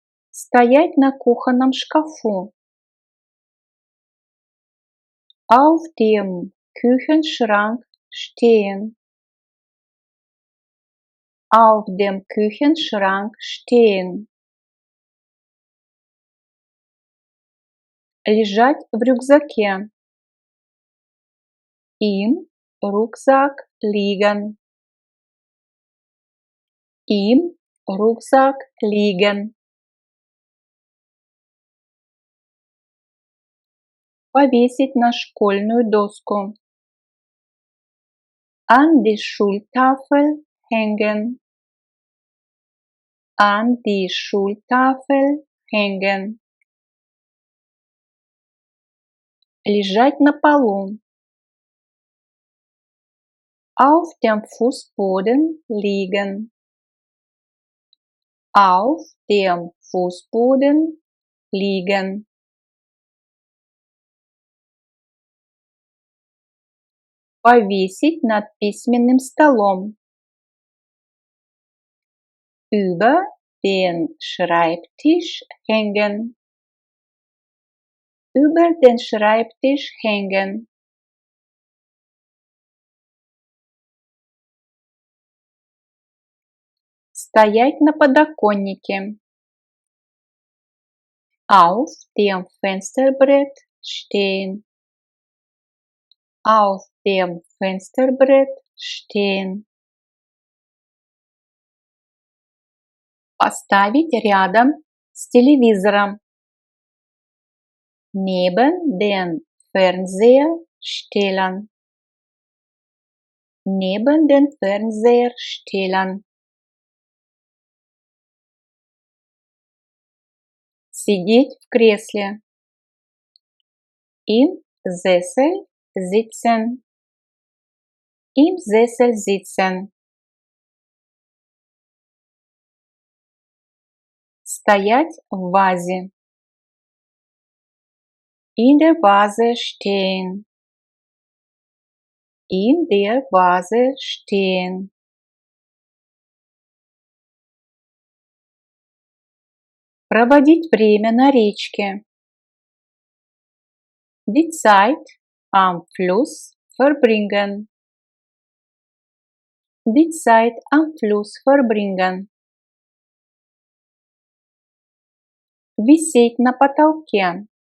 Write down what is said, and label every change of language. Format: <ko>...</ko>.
<ru>Стоять на кухонном шкафу.</ru> <de>Auf dem Küchenschrank stehen. Auf dem Küchenschrank stehen.</de> <ru>Лежать в рюкзаке.</ru> <de>Im Rucksack liegen. Im Rucksack liegen.</de> <ru>Повесить на школьную доску.</ru> <de>An die Schultafel hängen. An die Schultafel hängen.</de> <ru>Лежать на полу.</ru> <de>Auf dem Fußboden liegen. Auf dem Fußboden liegen.</de> <ru>Повесить над письменным столом.</ru> <de>Über den Schreibtisch hängen. Über den Schreibtisch hängen.</de> <ru>Стоять на подоконнике.</ru> <de>Auf dem Fensterbrett stehen. Auf dem Fensterbrett stehen.</de> <ru>Поставить рядом с телевизором.</ru> <de>Neben den Fernseher stellen. Neben den Fernseher stellen.</de> <ru>Сидеть в кресле.</ru> <de>Im Sessel sitzen. Im Sessel sitzen.</de> <ru>Стоять в вазе.</ru> <de>In der Vase stehen. In der Vase stehen.</de> <ru>Проводить время на речке.</ru> <de>Die Zeit am Fluss verbringen. Die Zeit am Fluss verbringen.</de> <ru>Висеть на потолке.</ru>